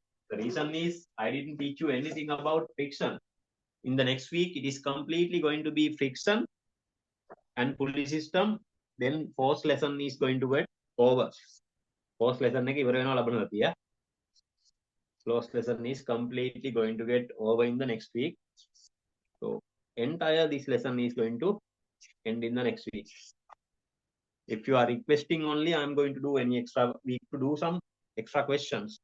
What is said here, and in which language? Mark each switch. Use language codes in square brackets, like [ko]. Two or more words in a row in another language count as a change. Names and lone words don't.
[en] The reason is I didn't teach you anything about friction. In the next week, it is completely going to be friction and pulley system. Then force lesson is going to get over. Force lesson [si] එක ඉවර වෙනවා ලබන සතිය. [en] Force lesson is completely going to get over in the next week. So entire this lesson is going to end in the next week. If you are requesting only, I'm going to do any extra week to do some extra questions.